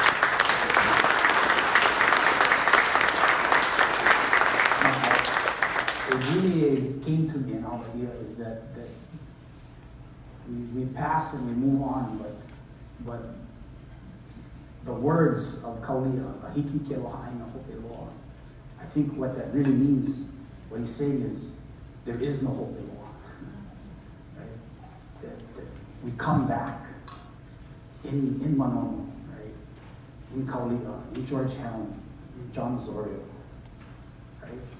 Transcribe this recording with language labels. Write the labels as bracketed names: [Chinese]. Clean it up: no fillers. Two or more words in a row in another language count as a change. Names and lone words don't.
[English] It really came to me in Hawaii is that we pass and we move on, but the words of Kaulia, [Hawaiian] ahiki ke loha aina hope loa, [English] I think what that really means, what he's saying is, there is no [Hawaiian] hope loa. [English] Right? That we come back in Manono, right? In Kaulia, in Georgetown, in John Osorio, right?